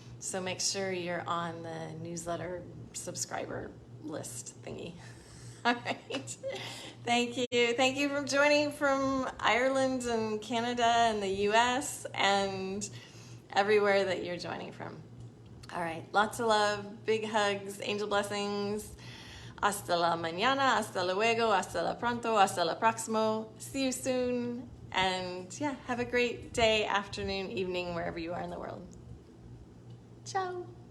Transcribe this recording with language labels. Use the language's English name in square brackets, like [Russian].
[English] So make sure you're on the newsletter subscriber list thingy. All right. Thank you. Thank you for joining from Ireland and Canada and the US and everywhere that you're joining from. All right. Lots of love, big hugs, angel blessings. [Spanish] Hasta la mañana, hasta luego, hasta la pronto, hasta la próximo. [English] See you soon. And have a great day, afternoon, evening, wherever you are in the world. Ciao.